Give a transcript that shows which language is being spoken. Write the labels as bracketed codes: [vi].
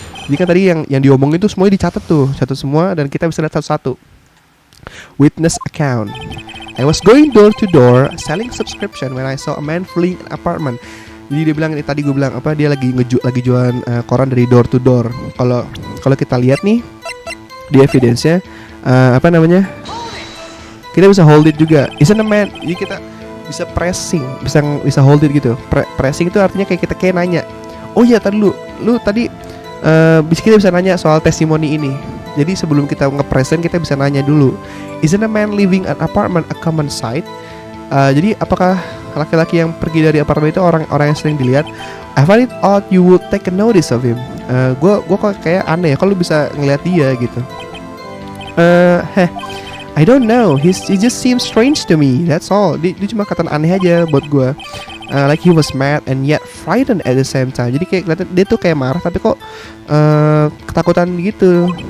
[id] Jadi kan tadi yang diomongin itu semuanya dicatat tuh, catat semua dan kita bisa lihat satu-satu. [en] Witness account. I was going door to door selling subscription when I saw a man fleeing an apartment. [id] Jadi dia bilang, tadi gue bilang dia lagi jualan koran dari door to door. Kalau kita lihat nih di evidence-nya kita bisa hold it juga. [en] Isn't a man. [id] Jadi kita bisa pressing, bisa hold it gitu. Pressing itu artinya kayak kita nanya. Oh iya tadi lu tadi kita bisa nanya soal testimoni ini. Jadi sebelum kita nge-present kita bisa nanya dulu. [en] Isn't a man living an apartment a common sight? [id] Jadi apakah laki-laki yang pergi dari apartemen itu orang yang sering dilihat? [en] I find it odd you would take a notice of him. [id] Gue kok kayak aneh ya kalau bisa ngeliat dia gitu. [en] I don't know. He just seems strange to me. That's all. [id] Dia cuma kata aneh aja buat gue. [en] Like he was mad and yet frightened at the same time. [id] Jadi kayak kelihatan dia tuh kayak marah tapi kok ketakutan gitu.